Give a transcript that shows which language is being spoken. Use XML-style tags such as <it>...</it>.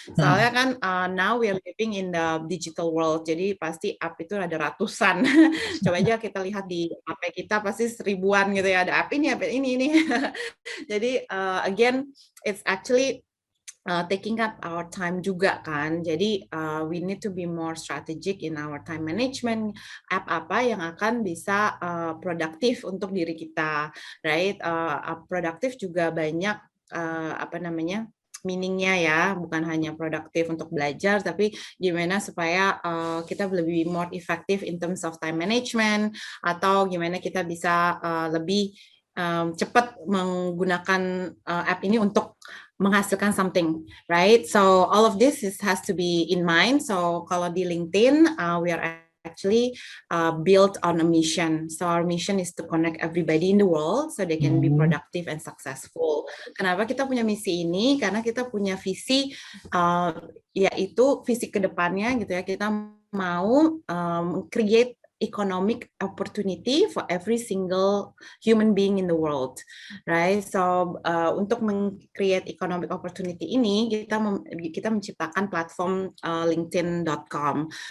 <id>Soalnya kan</id> <en>now we are living in the digital world,</en> <id>jadi pasti app itu ada ratusan. Coba aja kita lihat di HP kita pasti seribuan gitu ya, ada app ini ini. Jadi</id> <en>again, it's actually taking up our time</en> <id>juga kan. Jadi</id> <en>we need to be more strategic in our time management.</en> <id>App apa yang akan bisa produktif untuk diri kita, right? Produktif juga banyak apa namanya, meaningnya ya, bukan hanya produktif untuk belajar, tapi gimana supaya kita lebih</id> <en>more effective in terms of time management,</en> <id>atau gimana kita bisa lebih cepat menggunakan app ini untuk menghasilkan</id> <en>something,</en> <id>right?</id> <en>So all of this has to be in mind. So</en> <id>kalau di</id> <en>LinkedIn, we are actually built on a mission. So our mission is to connect everybody in the world so they can be productive and successful.</en> <id>Kenapa kita punya misi ini? Karena kita punya visi, yaitu visi kedepannya gitu ya. Kita mau</id> <en>create economic opportunity for every single human being in the world, right?</en> <id>So untuk</id> <en>create economic opportunity</en> <id>ini, kita menciptakan platform LinkedIn.com.</id>